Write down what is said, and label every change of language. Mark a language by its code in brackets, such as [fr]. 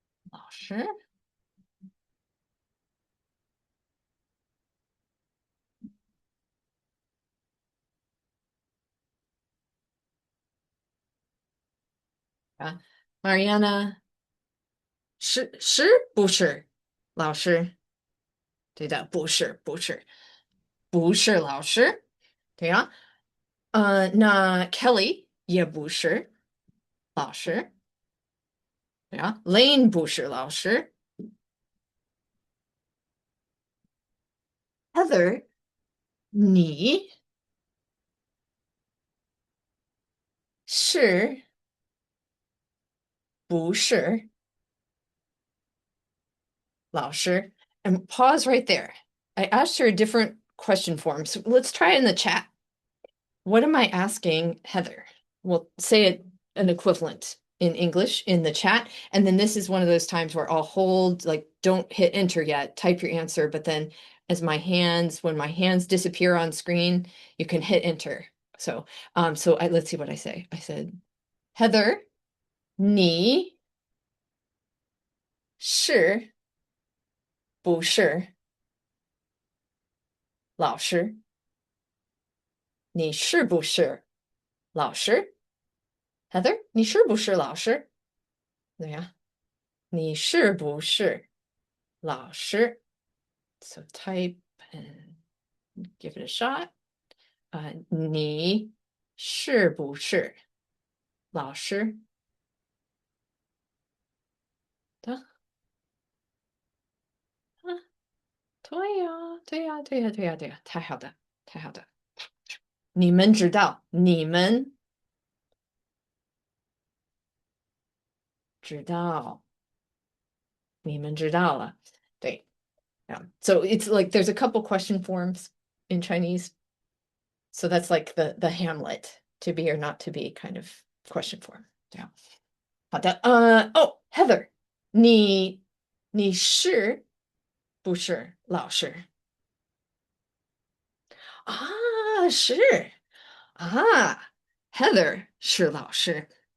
[zh] 老师啊，Mariana 是不是老师？对的，不是老师。对呀，那 Kelly 也不是老师。对呀，Lane 不是老师，Heather 你是不是老师？ [en] And pause right there. I asked her a different question form, so let's try it in the chat. What am I asking Heather? We'll say it an equivalent in English in the chat. And then this is one of those times where I'll hold, like, don't hit enter yet, type your answer. But then when my hands disappear on screen, you can hit enter. So let's see what I say. I said, Heather, [zh] 你是不是老师？你是不是老师？Heather，你是不是老师？怎么样？你是不是老师？ [en] So type and give it a shot. [zh] 你是不是老师的？啊，对呀，太好的，太好的。你们知道，知道，你们知道了。对，yeah. [en] So it's like there's a couple question forms in Chinese. So that's like the Hamlet, to be or not to be kind of question form. Yeah. [zh] 好的，Heather，你是不是老师啊？是啊，Heather 是老师。